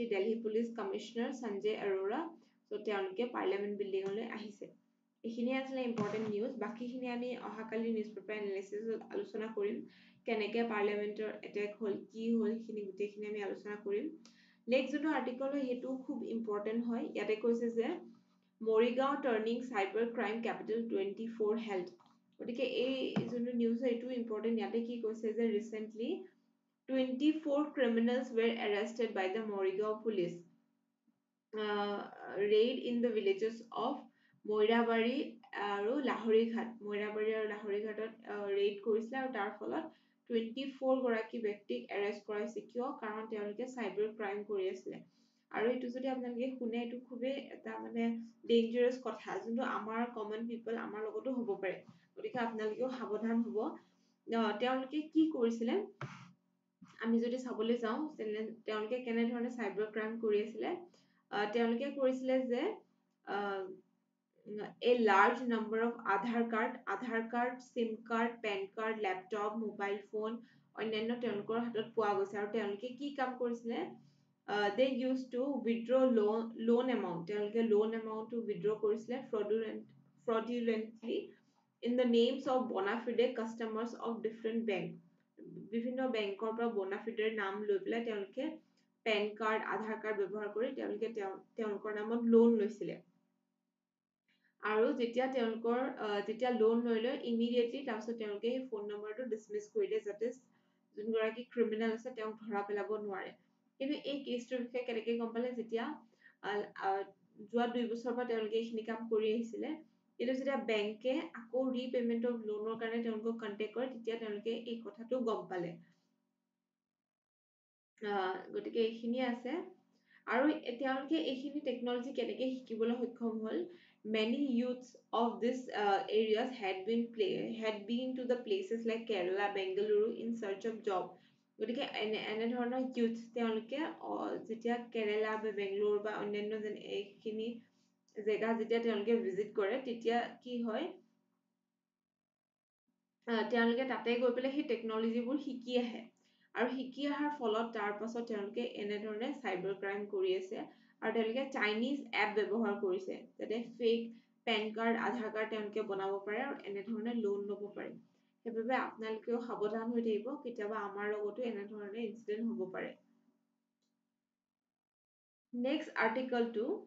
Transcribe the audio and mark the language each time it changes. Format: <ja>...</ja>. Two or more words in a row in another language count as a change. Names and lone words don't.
<as>দিল্লী পুলিচ কমিশনাৰ সঞ্জয় আৰোৰা তো তেওঁলোকে পাৰ্লিয়ামেন্ট বিল্ডিঙলৈ আহিছে এইখিনিয়ে আছিলে</as> <en>important news</en> <as>বাকিখিনি আমি অহাকালি</as> <en>news paper analysis</en> <as>আলোচনা কৰিম কেনেকে পাৰ্লিয়ামেন্টৰ এটেক হল কি হল সেইখিনি গোটেইখিনি আমি আলোচনা কৰিম নেক্সট যোনটো আৰ্টিকল হয় সেইটো খুব ইম্পৰ্টেন্ট হয় ইয়াতে কৈছে যে মৰিগাঁও</as> <en>turning cyber crime capital</en> <as>24 হেল্ড গতিকে এই যোনটো নিউজ হয় এইটো ইম্পৰ্টেন্ট ইয়াতে কি কৈছে যে ৰিসেন্টলি</as> <en>24 criminals were arrested by the Morigao police raid in the villages of</en> <as>মইৰাবাৰী আৰু লাহৰীঘাট মইৰাবাৰী আৰু লাহৰীঘাটত ৰেড কৰিছিলে আৰু তাৰ ফলত 24 গৰাকী ব্যক্তিক এৰেষ্ট কৰাইছে কিয় কাৰণ তেওঁলোকে</as> <en>cyber crime</en> <as>কৰি আছিলে আৰু এইটো যদি আপোনালোকে শুনে এইটো খুবেই এটা মানে ডেঞ্জাৰাছ কথা যোনটো আমাৰ</as> <en>common people</en> <as>আমাৰ লগতো হ'ব পাৰে গতিকে আপোনালোকেও সাৱধান হ'ব তেওঁলোকে কি কৰিছিলে আমি যদি চাবলৈ যাওঁ তেওঁলোকে কেনে ধৰণে</as> <en>cyber crime</en> <as>কৰি আছিলে তেওঁলোকে কৰিছিলে যে</as> <en>a large number of Aadhaar card, SIM card, PAN card, laptop, mobile phone</en> <as>অন্যান্য তেওঁলোকৰ হাতত পোৱা গৈছে আৰু তেওঁলোকে কি কাম কৰিছিলে</as> <en>they used to withdraw loan amount তেওঁলোকে loan amount to withdraw কৰিছিলে fraudulently in the names of bona fide customers of different bank</en> <as>বিভিন্ন বেংকৰ পৰা</as> <en>bona fide</en> <as>নাম লৈ পেলাই তেওঁলোকে পেন কাৰ্ড আধাৰ কাৰ্ড ব্যৱহাৰ কৰি তেওঁলোকে তেওঁলোকৰ নামত লোন লৈছিলে আৰু যেতিয়া লোন লৈ লয় ইমিডিয়েটলি তাৰপিছত তেওঁলোকে সেই ফোন নম্বৰটো ডিছমিছ কৰি দিয়ে যাতে যোনগৰাকী ক্ৰিমিনেল আছে তেওঁক ধৰা পেলাব নোৱাৰে কিন্তু এই কেছটোৰ বিষয়ে কেনেকৈ গম পালে যেতিয়া যোৱা 2 বছৰৰ পৰা তেওঁলোকে এইখিনি কাম কৰি আহিছিলে কিন্তু যেতিয়া বেংকে আকৌ</as> <en>repayment of loan</en> <as>কাৰণে তেওঁলোকক কন্টেক্ট কৰে তেতিয়া তেওঁলোকে এই কথাটো গম পালে গতিকে এইখিনিয়ে আছে আৰু তেওঁলোকে এইখিনি টেকনলজি কেনেকৈ শিকিবলৈ সক্ষম হ'ল</as> <en>many youths of this areas had been to the places like Kerala Bengaluru in search of job</en> <as>গতিকে এনে ধৰণৰ youth তেওঁলোকে যেতিয়া কেৰেলা বা বেংগলোৰ বা অন্যান্য এইখিনি জেগা যেতিয়া তেওঁলোকে ভিজিট কৰে তেতিয়া কি হয় তেওঁলোকে তাতে গৈ পেলাই সেই টেকনলজিবোৰ শিকি আহে আৰু শিকি অহাৰ ফলত তাৰ পাছত তেওঁলোকে এনেধৰণে চাইবাৰ ক্ৰাইম কৰি আছে আৰু তেওঁলোকে</as> <en>Chinese app</en> <as>ব্যৱহাৰ কৰিছে যাতে ফেক পেন কাৰ্ড আধাৰ কাৰ্ড তেওঁলোকে বনাব পাৰে আৰু এনেধৰণে লোন ল'ব পাৰে সেইবাবে আপোনালোকেও সাৱধান হৈ থাকিব কেতিয়াবা আমাৰ লগতো এনেধৰণে ইনসিডেন্ট হ'ব পাৰে নেক্সট আৰ্টিকলটো</as>